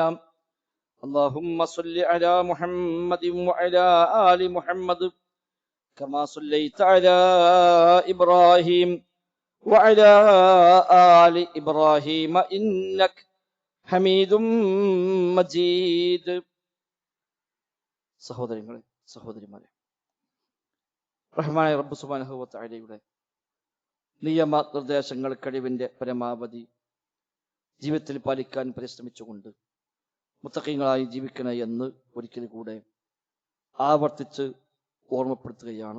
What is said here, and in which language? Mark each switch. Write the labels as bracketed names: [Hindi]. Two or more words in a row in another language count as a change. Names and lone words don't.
[Arabic] اللهم صل على محمد وعلى آل محمد كما صليت على إبراهيم وعلى آل إبراهيم إنك حميد مجيد. [Malayalam] സഹോദരങ്ങളെ, സഹോദരിമാരെ, റഹ്മാനായ റബ്ബ് [Arabic] سبحانه و تعالى [Malayalam] നിയമ നിർദ്ദേശങ്ങൾ കഴിവിന്റെ പരമാവധി ജീവിതത്തിൽ പാലിക്കാൻ പരിശ്രമിച്ചുകൊണ്ട് മുത്തഖീങ്ങളായി ജീവിക്കണേ എന്ന് ഒരിക്കൽ കൂടെ ആവർത്തിച്ച് ഓർമ്മപ്പെടുത്തുകയാണ്.